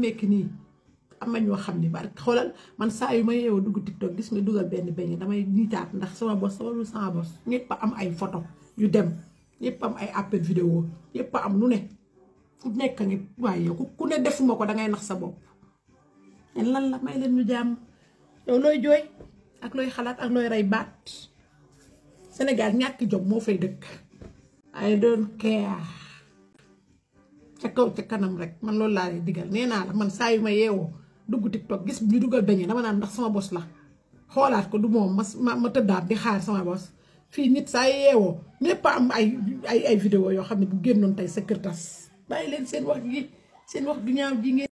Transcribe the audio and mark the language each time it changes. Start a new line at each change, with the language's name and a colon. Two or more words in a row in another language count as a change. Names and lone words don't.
Wolof: nekk nii am na ñoo xam ne bari xoolal man saa yu ma yeewoo dugg TikTok gis nga dugal benn beñe damay niitaat ndax sama bos ñëpp am ay photo yu dem ñëpp am ay appel vidéo ñëpp am lu ne fu nekk ngi waaye yow ku ne defuma ko dangay nax sa bopp lan la may leen ñu jàmm yow looy jooy ak looy xalaat ak looy rey baat Sénégal ñàkk jom moo fay dëkk
English: I don't care
Wolof: ca kaw ca kanam rek man loolu laa lay digal nee naa la man saa yu ma yeewoo dugg TikTok gis ñu dugal beñe dama naan ndax sama bos la xoolaat ko du moom ma tëddaat di xaar sama bos fii nit saa yeewoo ñépp am ay vidéo yoo xam ne bu génnoon tey sa kër tas bàyyi leen seen wax du ñaaw ji ngeen